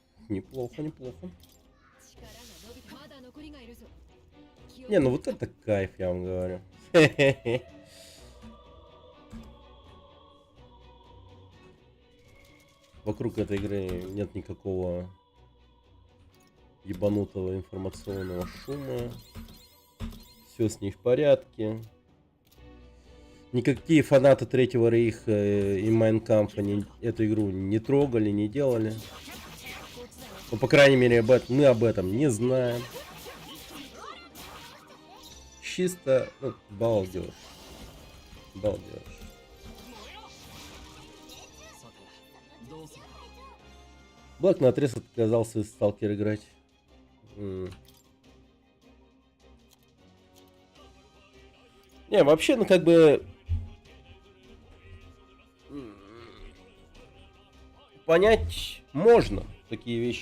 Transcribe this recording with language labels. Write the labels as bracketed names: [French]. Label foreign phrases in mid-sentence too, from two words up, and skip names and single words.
[Russian] Неплохо, неплохо. [Japanese] 力が伸びた。まだ残りがいるぞ。 [Russian] Не, ну вот это кайф, я вам говорю. Вокруг этой игры нет никакого ебанутого информационного шума. Все с ней в порядке. Никакие фанаты Третьего Рейха и Майнкампфа эту игру не трогали, не делали. Ну, по крайней мере, мы об этом не знаем. Чисто, ну, балдеж. Балдеж. [Japanese] さてどうするか。 [Russian] Блэк наотрез отказался из Сталкер играть. Не, вообще, ну как бы... Понять можно такие вещи.